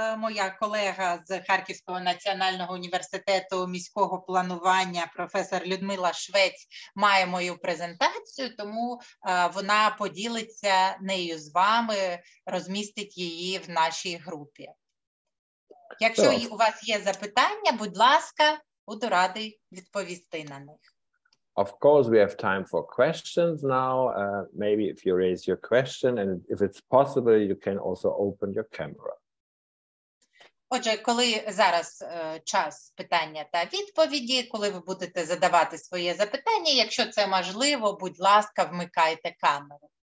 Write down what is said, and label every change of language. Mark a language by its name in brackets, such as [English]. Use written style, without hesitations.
[Ukrainian] Моя колега з Харківського національного університету міського планування, професор Людмила Швець, має мою презентацію, тому вона поділиться нею з вами, розмістить її в нашій групі. Якщо у вас є запитання, будь ласка, буду радий відповісти на них. [English] Of course, we have time for questions now. Maybe if you raise your question, and if it's possible, you can also open your camera. [Ukrainian] Отже, коли зараз час питання та відповіді, коли ви будете задавати своє запитання, якщо це можливо, будь ласка, вмикайте камеру.